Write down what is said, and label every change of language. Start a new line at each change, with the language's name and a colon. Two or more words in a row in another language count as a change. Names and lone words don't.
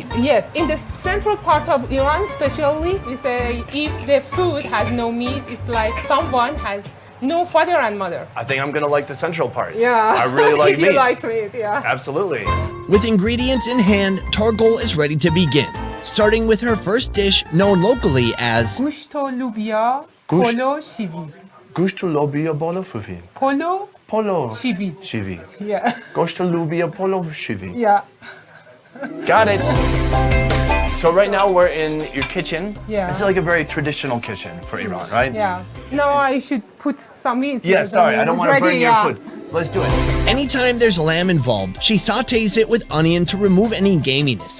English: Yes, in the central part of Iran especially, we say if the food has no meat, it's like someone has no father and mother. I think I'm gonna like the central part. Yeah. I really like if meat. you like meat, yeah. Absolutely. With ingredients in hand, Targol is ready to begin, starting with her first dish known locally as
Persian: گوشت و لوبیا گوشت. پلو شیوید. گوشت لوبیا پلو فوفی. پلو Polo. شیوید. Shivi.
English: Yeah.
Persian: گوشت لوبیا پلو شوید.
English: Yeah. Got it. So right now we're in your kitchen. Yeah. It's like a very traditional kitchen for Iran, right? Yeah. Now I should put some meat. Yeah, sorry, I don't want to burn your food. Let's do it. Anytime there's lamb involved, she sautés it with onion to remove any gaminess.